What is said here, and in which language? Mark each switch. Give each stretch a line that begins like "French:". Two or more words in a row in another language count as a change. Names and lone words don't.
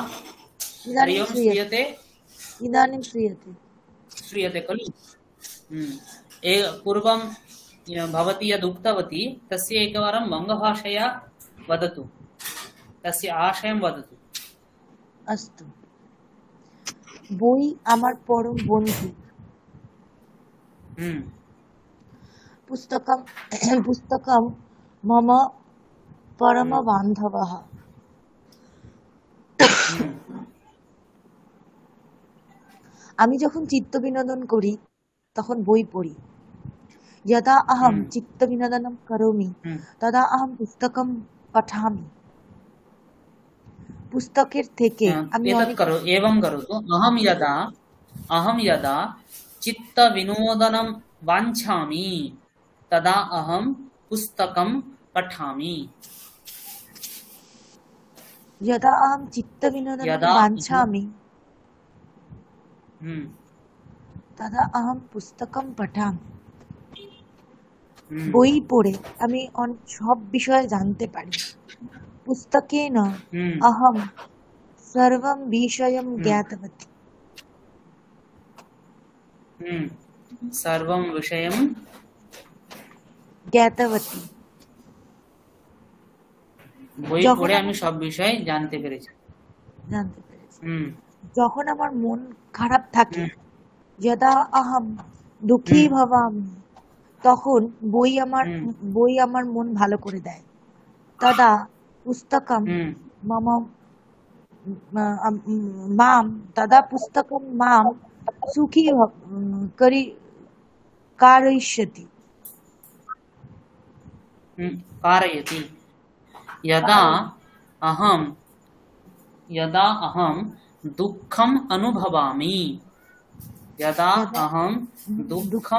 Sanskrit: इदानीं श्रूयते? इदानीं श्रूयते। श्रूयते खलु। पूर्वं भवती यद् उक्तवती तस्य एकवारं बङ्गभाषया वदतु। तस्य आशयं वदतु।
Bangla: अस्तु। বই আমার পরম বন্ধু।
Sanskrit: পুস্তকম মম পরম বান্ধবः।
Bangla: আমি যখন চিত্ত বিনোদন করি তখন বই পড়ি।
Sanskrit: यदा अहं चित्तविनोदनं करोमि तदा अहं पुस्तकं पठामि।
Bangla: पुस्तकेर থেকে আমি
Sanskrit: एवं करोतु। अहं यदा चित्तविनोदनं वाञ्छामि तदा अहं पुस्तकं पठामि। यदा अहं चित्तविनोदनं वाञ्छामि तदा अहं पुस्तकं पठामि।
Bangla: বই পড়ে আমি সব বিষয় জানতে পারি।
Sanskrit: পুস্তকেন अहं सर्वं विषयं ज्ञातवती। सर्वं विषयं ज्ञातवती।
Bangla: বই পড়ে আমি সব বিষয় জানতে পেরেছি। যখন আমার মন খারাপ থাকে,
Sanskrit: यदा अहं दुःखी भवामि তখন হুম
Bangla: বই আমার মন ভালো করে দেয়।
Sanskrit: তদা পুস্তকম হুম মম মাম তদা পুস্তকম মাম সুখী করি कारयिष्यति। कारयति। यदा अहम यदा अहम दुःखम अनुभवामि यदा यदा अहम दुःखम